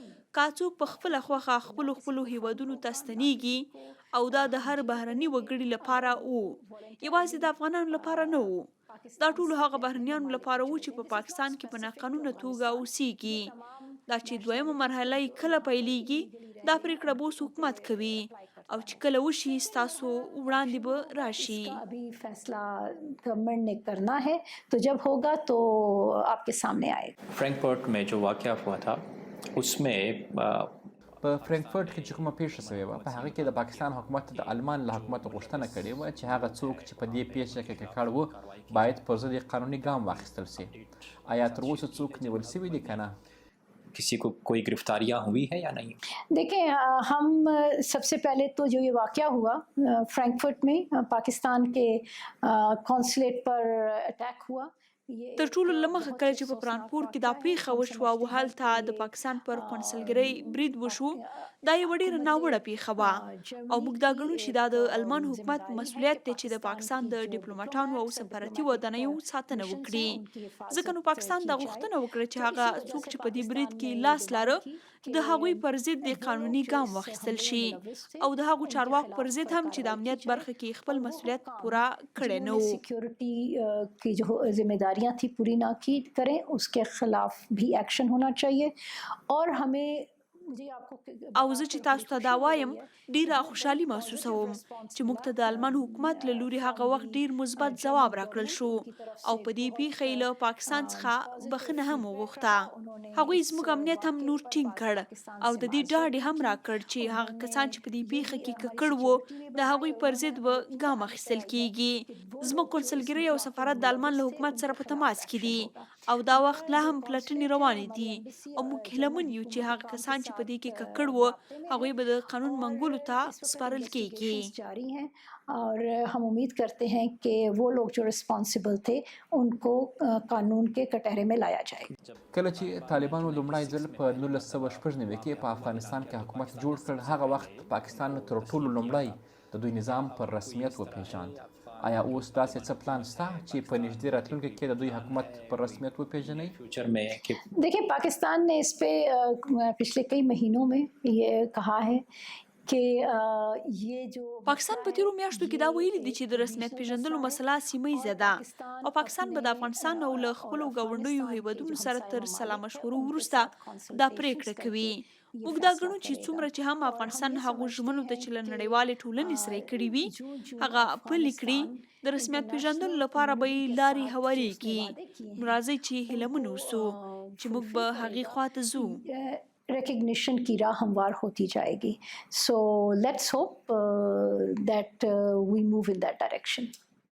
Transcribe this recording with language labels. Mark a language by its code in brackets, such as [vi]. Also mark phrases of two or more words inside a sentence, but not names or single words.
[ps] که څوک په خپله خوښه خپلو هیوادونو ته ستنیږي او دا د هر بهرني وګړي لپاره وو، یوازې د افغانانو لپاره نه وو، دا ټولو هغه بهرنیانو لپاره وو چې په پاکستان کې په ناقانونه توګه اوسېږي. دا چې دویمه مرحله یې کله پیلیږي، دا پرېکړه به اوس حکومت کوي او چې کله وشي ستاسو وړاندې به راشي. [ur] اس کا ابھی فیصلہ گورنمنٹ نے کرنا ہے، تو جب ہوگا تو آپ کے سامنے آئے گا. فرینکفرٹ میں جو واقعہ ہوا تھا اس میں [ps] په فرانکفورت کې چې کومه پیښه شوې وه، په هغه کې د پاکستان حکومت د آلمان له حکومت غوښتنه کړې وه چې هغه څوک چې په دې پیښه کې ککړ وو باید پر ضد یې قانوني ګام واخیستل سي. آیا تر اوسه څوک نیول سوي دي که نه؟ [ur] کسی کو کوئی گرفتاریاں ہوئی ہے یا نہیں? دیکھیں، ہم سب سے پہلے تو جو یہ واقعہ ہوا فرینکفرٹ میں پاکستان کے کونسلیٹ پر اٹیک ہوا, [ps] تر ټولو لمخه کله چې په فرانکفورت کې دا پیښه وشوه او هلته د پاکستان پر قونسلګرۍ برید وشو، دا یوه ډېره ناوړه پیښه وه او موږ دا ګڼو چې دا د آلمان حکومت مسؤلیت دی چې د پاکستان د ډیپلوماټانو او سفارتي ودانیو ساتنه وکړي، ځکه نو پاکستان دا غوښتنه وکړه چې هغه څوک چې په دې برید کې لاس لاره د هغوی پر ضد د قانوني ګام واخیستل شي او د هغو چارواکو پر ضد هم چې د امنیت برخه کې خپل مسؤلیت پوره کړی نه و. [ur] سیکیورٹی کی جو ذمہ داریاں تھی پوری نہ کی کریں، اس کے خلاف بھی ایکشن ہونا چاہیے. اور ہمیں [ps] او زه چې تاسو ته دا وایم ډیره خوشحالي محسوسوم چې موږ ته د آلمان حکومت له لوري هغه وخت ډیر مثبت ځواب راکړل شو او په دې پیښې له پاکستان څخه بخښنه هم وغوښته. هغوی زموږ امنیت هم نور ټینګ کړ او د دې ډاډ هم راکړ چې هغه کسان چې په دې پیښه کې ککړ وو د هغوی پر ضد به ګام اخیستل کیږي. زموږ کونسلګرۍ او سفارت د آلمان له حکومت سره په تماس کې دي او دا وخت لا هم پلټنې روانې دي او موږ هیلهمن یو چې هغه کسان چې په دې کې ککړ وو هغوی به د قانون منګولو ته سپارل کیږي. [ur] جاری ہیں اور ہم امید کرتے ہیں کہ وہ لوگ جو ریسپانسبل تھے ان کو قانون کے کٹہرے میں لایا جائے. [ps] کله چې طالبانو لومړی ځل په 1996 کې په افغانستان کې حکومت جوړ کړ، هغه وخت پاکستان تر ټولو لومړی د دوی نظام پر رسمیت وپېژاند. آیا اوس داسې څه پلان شته چې په نږدې راتلونکي کې د دوی حکومت پر رسمیت وپېژنئ؟ [ur] فیوچر میں کہ دیکھیے، پاکستان نے اس پہ پچھلے کئی مہینوں میں یہ کہا ہے کہ یہ جو [ps] پاکستان په تیرو میاشتو کې دا ویلي دي چې د رسمیت پیژندلو مسله سیمه ده او پاکستان به د افغانستان او له خپلو ګاونډیو هیوادونو سره تر سلا مشورو وروسته دا پریکړه کوي. موږ دا ګڼو چې څومره چې هم افغانستان هغو ژمنو ته چې له نړیوالې ټولنې سره یې کړي وي هغه پلي کړي، د رسمیت پیژندلو لپاره به یې لارې هوارې کړي. راځئ چې هیلهمن اوسو چې موږ به هغې خواته ځو. [ur] recognition کی راہ ہموار ہوتی جائے گی. [en] So let's hope that we move in that direction.